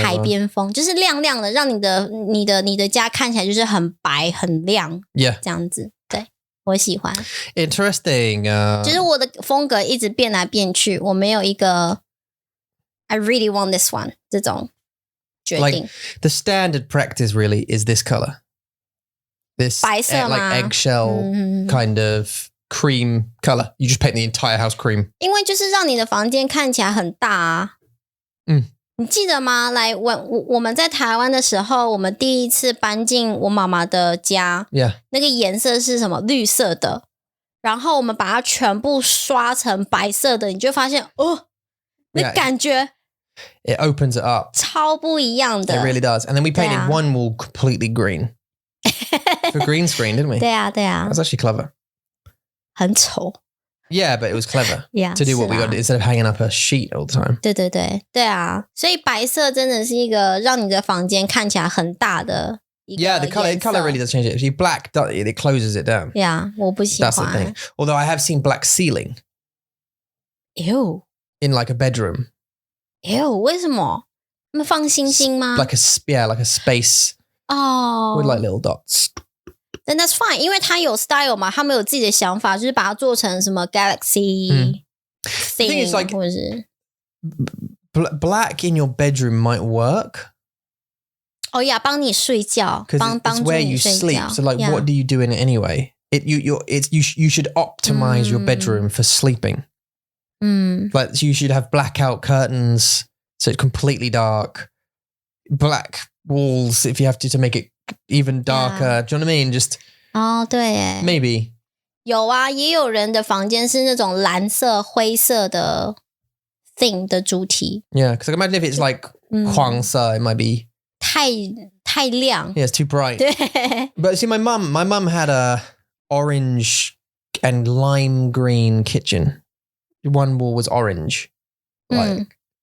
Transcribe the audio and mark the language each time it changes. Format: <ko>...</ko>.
<zh>海边风就是亮亮的让你的家看起来就是很白很亮</zh> <en>Yeah.</en> <zh>这样子对我喜欢</zh> <en>Interesting.</en> <zh>就是我的风格一直变来变去我没有一个</zh> <en>I really want this one</en> <zh>这种决定</zh> <en>Like the standard practice really is this color. This</en> <zh>白色吗</zh> <en>like eggshell kind of cream color. You just paint the entire house cream.</en> <zh>因为就是让你的房间看起来很大啊你记得吗？来，我们在台湾的时候，我们第一次搬进我妈妈的家</zh> <en>Yeah.</en> <zh>那个颜色是什么？绿色的。然后我们把它全部刷成白色的，你就发现那感觉</zh> <en>It opens it up.</en> <zh>超不一样的。</zh> <en>It really does. And then we painted one wall completely green. For green screen, didn't we?</en> <zh>对啊，对啊</zh> <en>That's actually clever.</en> <zh>很丑。</zh> <en>Yeah, but it was clever Yeah, to do what we got instead of hanging up a sheet all the time.</en> <zh>对对对对啊，所以白色真的是一个让你的房间看起来很大的一个</zh> <en>Yeah, the color really does change it. See, black, it closes it down. Yeah,</en> <zh>我不喜欢。</zh> <en>That's the thing. Although I have seen black ceiling. Ew. In like a bedroom. Ew,</en> <zh>为什么？他们放星星吗</zh> <en>like a space with like little dots. Then that's fine,</en> <zh>因为他有 style 嘛，他们有自己的想法，就是把它做成什么</zh> <en>galaxy thing， like,</en> <zh>或者是</zh> <en>black in your bedroom might work.</en> <zh>帮你睡觉，</zh> <en>because it's where you sleep. So like, what do you do in it anyway? You should optimize your bedroom for sleeping. Like you should have blackout curtains, so it's completely dark. Black walls if you have to make it even darker. Do you know what I mean? Just</en> <zh>对耶</zh> <en>maybe</en> <zh>有啊，也有人的房间是那种蓝色、灰色的 thing 的主题。</zh> <en>Yeah, because I imagine if it's like</en> <zh>黄色</zh> <en>it might be</en> <zh>太亮。</zh> <en>Yeah, it's too bright.</en> <zh>对</zh> <en>But see, my mum had a orange and lime green kitchen. One wall was orange, like</en>